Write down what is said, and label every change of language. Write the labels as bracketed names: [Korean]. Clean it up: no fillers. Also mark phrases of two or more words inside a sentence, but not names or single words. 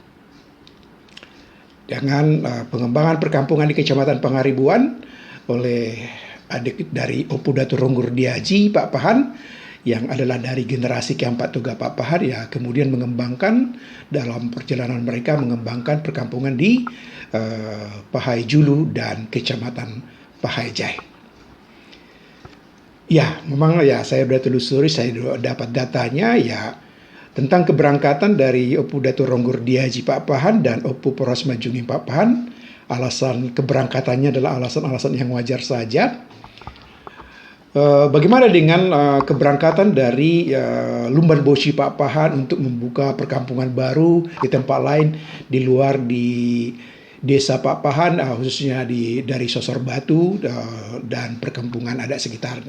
[Indonesian] Dengan pengembangan perkampungan di Kecamatan Pangaribuan oleh adik dari Opu Datu Ronggur Diaji Pak Pahan yang adalah dari generasi keempat Toga Pak Pahan, ya kemudian mengembangkan dalam perjalanan mereka mengembangkan perkampungan di Pahai Julu dan Kecamatan Pahai Jai. Ya, memang ya saya sudah telusuri, saya dapat datanya ya tentang keberangkatan dari Opu Datu Ronggur Diaji Pak Pahan dan Opu Porhasma Junging Pak Pahan. Alasan keberangkatannya adalah alasan-alasan yang wajar saja. Bagaimana dengan keberangkatan dari Lumban Bosi Pak Pahan untuk membuka perkampungan baru di tempat lain di luar di desa Pak Pahan, khususnya dari Sosor Batu dan perkampungan adat sekitarnya.